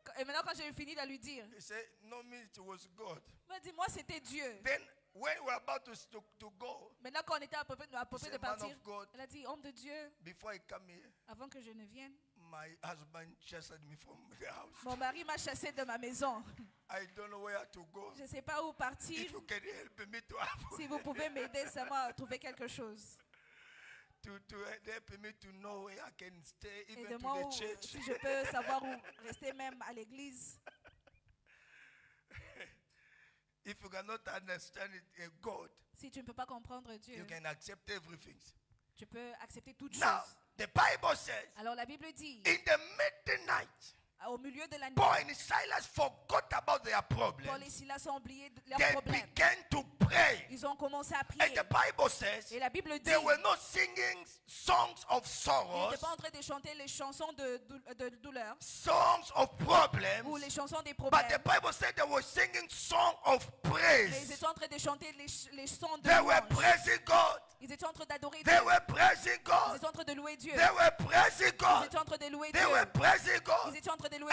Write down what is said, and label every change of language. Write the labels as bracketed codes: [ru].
[fr] Et maintenant quand j'ai fini de lui dire, [en] he said, no, me, it was God. [fr] il m'a dit, moi c'était Dieu. [en] Then when we were about to go, [fr] Maintenant quand on était à peu près [en] he [fr] de [en] said, man [fr] partir, [en] of God, [fr] elle a dit, homme de Dieu, [en] before I come here, [fr] avant que je ne vienne, [en] my husband chased me from the house. [fr] mon mari m'a chassé de ma maison. [en] I don't know where to go. [fr] Je ne sais pas où partir. [en] If you can help me to have [fr] Si vous pouvez m'aider seulement à trouver quelque chose. [en] to help me to know where I can stay, even to [fr] Aide-moi [en] the church. [fr] si je peux savoir où rester même à l'église. [en] If you cannot understand it, God, [fr] Si tu ne peux pas comprendre Dieu, [en] you can accept everything. [fr] tu peux accepter toutes [en] Now, [fr] choses. [en] the Bible says, [fr] Alors la Bible dit, [en] in the midnight, [fr] au milieu de la nuit, [en] Paul and Silas forgot about their [fr] Paul [en] problems. [fr] et Silas ont oublié leurs [en] They [fr] problèmes. [en] began to pray. [fr] Ils ont commencé à [en] And [fr] prier. [en] the Bible says, [fr] Et la Bible dit, [en] they were not singing songs of [fr] ils [en] sorrows, [fr] n'étaient pas en train de chanter les chansons de douleur [en] songs of [fr] ou [en] problems, [fr] les chansons des [en] but [fr] problèmes. [en] the Bible said they were singing songs of [fr] Mais ils [en] praise. [fr] étaient en train de chanter les chants de [en] They were [fr] louange. [en] praising God. [fr] Ils étaient en train d'adorer [en] They [fr] Dieu. [en] were praising [fr] Ils [en] God. [fr] étaient en train de louer Dieu. [en] They were praising [fr] Ils [en] God. [fr] étaient en train de louer [en] They [fr] Dieu. [en] were praising God. [fr] Ils étaient en train de louer